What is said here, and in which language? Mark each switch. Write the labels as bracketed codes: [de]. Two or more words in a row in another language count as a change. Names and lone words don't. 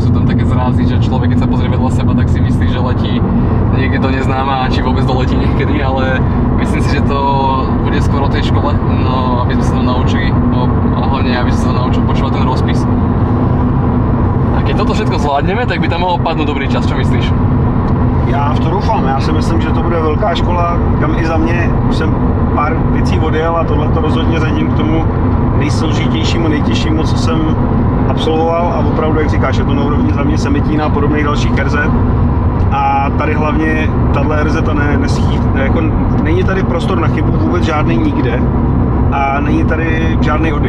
[sk] Sú tam také zrázy, že človek keď sa pozrie vedľa seba, tak si myslí, že letí niekde do neznáma a či vôbec doletí niekedy, ale myslím si, že to bude skôr o tej škole, no aby sme sa to naučili, a hlavne aby sme sa to naučili počúvať ten rozpis. A keď toto všetko zvládneme, tak by tam mohol padnúť dobrý čas, čo myslíš? [cs] Já v to doufám, já si myslím, že to bude velká škola, kam i za mě už jsem pár věcí odjel a tohle to rozhodně řadím k tomu nejsložitějšímu, nejtěžšímu, co jsem absolvoval a opravdu, jak říkáš, je to na úrovni za mě Semetína a podobných dalších RZ. A tady hlavně tahle RZ jako není tady prostor na chybu vůbec žádný nikde a není tady žádný oddych.